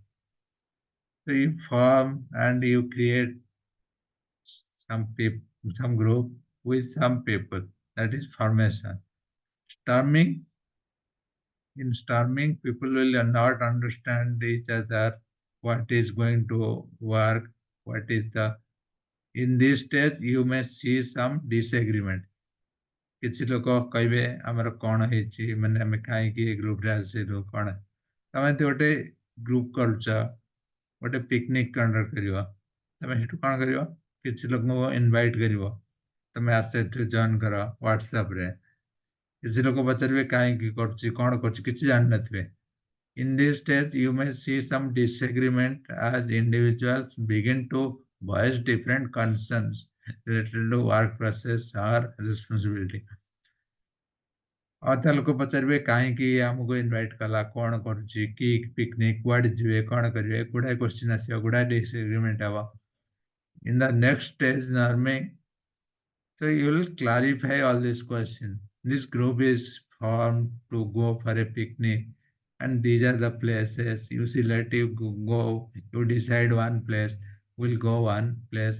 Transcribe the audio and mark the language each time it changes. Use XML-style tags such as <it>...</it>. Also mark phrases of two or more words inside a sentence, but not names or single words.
<en>So you form and you create some people, some group with some people. That is formation. Storming. In storming, people will not understand each other. What is going to work? What is the In this stage, you may see some disagreement.</en> <or>କିଛି ଲୋକ କହିବେ ଆମର କଣ ହେଇଛି ମାନେ ଆମେ କାହିଁକି ଏ ଗ୍ରୁପରେ ଆସିଲୁ କଣ ତମେ ଯଦି ଗୋଟେ ଗ୍ରୁପ କରୁଛ ଗୋଟେ ପିକନିକ କଣ୍ଡକ୍ଟ କରିବ ତମେ ସେଠୁ କଣ କରିବ କିଛି ଲୋକଙ୍କୁ ଇନଭାଇଟ କରିବ ତମେ ଆସ ଏଥିରେ ଜଏନ୍ କର ହ୍ୱାଟ୍ସଆପରେ କିଛି ଲୋକ ପଚାରିବେ କାହିଁକି କରୁଛି କଣ କରୁଛି କିଛି ଜାଣିନଥିବେ</or> <en>in this stage, you may see some disagreement as individuals begin to voice different concerns related to work process or responsibility.</en> <or>ଅଧା ଲୋକ ପଚାରିବେ କାହିଁକି ଆମକୁ ଇନଭାଇଟ୍ କଲା କଣ କରୁଛି କି ପିକନିକ କୁଆଡେ ଯିବେ କଣ କରିବେ ଗୁଡାଏ କ୍ୱେଶ୍ଚିନ୍ ଆସିବ ଗୁଡାଏ ଡିସଏଗ୍ରିମେଣ୍ଟ ହବ</or> <en>in the next stage norming so you will clarify all these questions. This group is formed to go for a picnic, and these are the places. You select, you go, you decide one place, we'll go one place.</en>